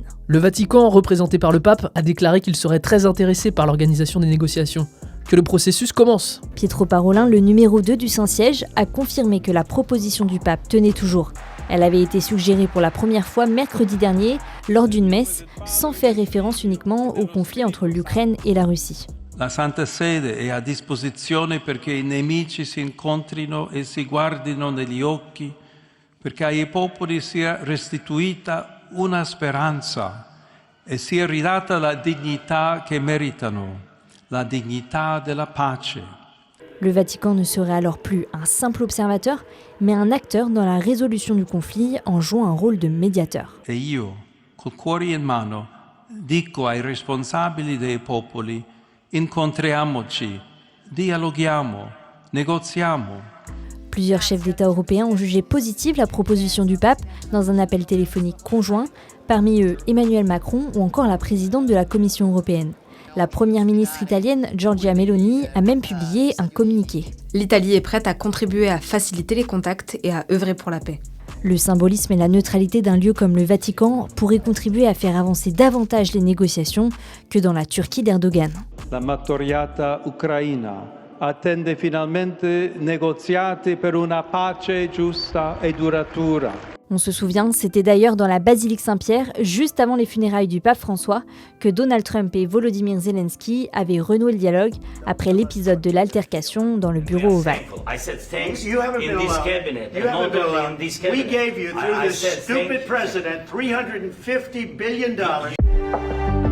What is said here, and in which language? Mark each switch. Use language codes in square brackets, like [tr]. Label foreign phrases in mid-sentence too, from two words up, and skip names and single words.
[fr] Le Vatican, représenté par le pape, a déclaré qu'il serait très intéressé par l'organisation des négociations. Que le processus commence. Pietro Parolin, le numéro 2 du Saint-Siège, a confirmé que la proposition du pape tenait toujours. Elle avait été suggérée pour la première fois mercredi dernier lors d'une messe, sans faire référence uniquement au conflit entre l'Ukraine et la Russie. [it] La Santa Sede è a disposizione perché i nemici si incontrino e si guardino negli occhi, perché ai popoli sia restituita una speranza e sia ridata la dignità che meritano. La dignità della pace. [fr] Le Vatican ne serait alors plus un simple observateur, mais un acteur dans la résolution du conflit en jouant un rôle de médiateur. [it] E io, col cuore in mano, dico ai responsabili dei popoli, incontriamoci, dialoghiamo, negoziamo. [fr] Plusieurs chefs d'État européens ont jugé positive la proposition du pape dans un appel téléphonique conjoint, parmi eux Emmanuel Macron ou encore la présidente de la Commission européenne. La première ministre italienne, Giorgia Meloni, a même publié un communiqué. L'Italie est prête à contribuer à faciliter les contacts et à œuvrer pour la paix. Le symbolisme et la neutralité d'un lieu comme le Vatican pourraient contribuer à faire avancer davantage les négociations que dans la Turquie d'Erdogan. [it] La martoriata Ucraina attende finalmente negoziati per una pace giusta e duratura. [fr] On se souvient, c'était d'ailleurs dans la basilique Saint-Pierre, juste avant les funérailles du pape François, que Donald Trump et Volodymyr Zelensky avaient renoué le dialogue après l'épisode de l'altercation dans le bureau ovale. [en] We gave you, through this stupid president, $350 billion.